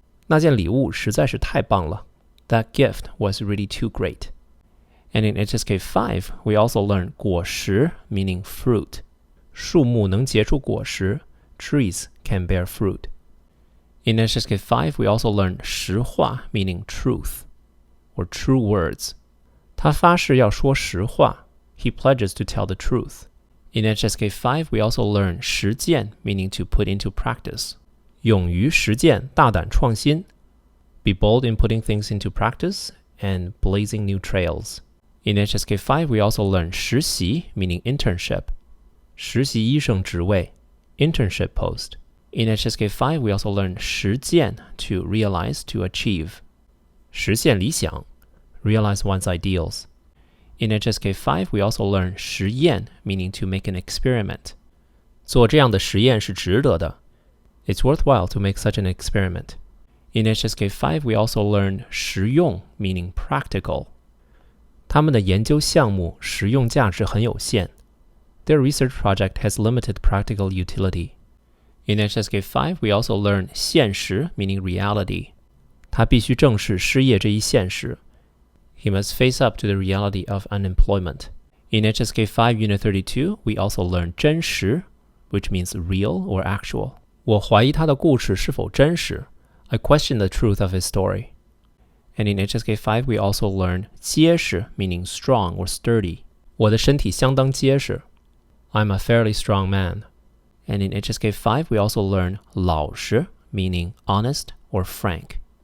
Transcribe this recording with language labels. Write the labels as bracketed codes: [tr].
[zh] 那件礼物实在是太棒了. [en] That gift was really too great. And in HSK 5, we also learned 果实 meaning fruit. [zh] 树木能结出果实. [en] Trees can bear fruit. In HSK 5, we also learned 实话 meaning truth or true words. [zh] 他发誓要说实话. [en] He pledges to tell the truth. In HSK 5, we also learn 实践 meaning to put into practice. [zh] 勇于实践, 大胆创新. [en] Be bold in putting things into practice and blazing new trails. In HSK 5, we also learn 实习 meaning internship. [zh] 实习医生职位, [en] internship post. In HSK 5, we also learn 实践 to realize, to achieve. [zh] 实现理想, [en] realize one's ideals. In HSK 5, we also learn 实验 meaning to make an experiment. [zh] 做这样的实验是值得的. [en] It's worthwhile to make such an experiment. In HSK 5, we also learn 实用 meaning practical. [zh] 他们的研究项目实用价值很有限. [en] Their research project has limited practical utility. In HSK 5, we also learn 现实 meaning reality. [zh] 他必须正视失业这一现实. [en] He must face up to the reality of unemployment. In HSK 5 Unit 32, we also learn 真实, which means real or actual. [zh] 我怀疑他的故事是否真实. [en] I question the truth of his story. And in HSK 5, we also learn 结实, meaning strong or sturdy. [zh] 我的身体相当结实. [en] I'm a fairly strong man. And in HSK 5, we also learn 老实, meaning honest or frank.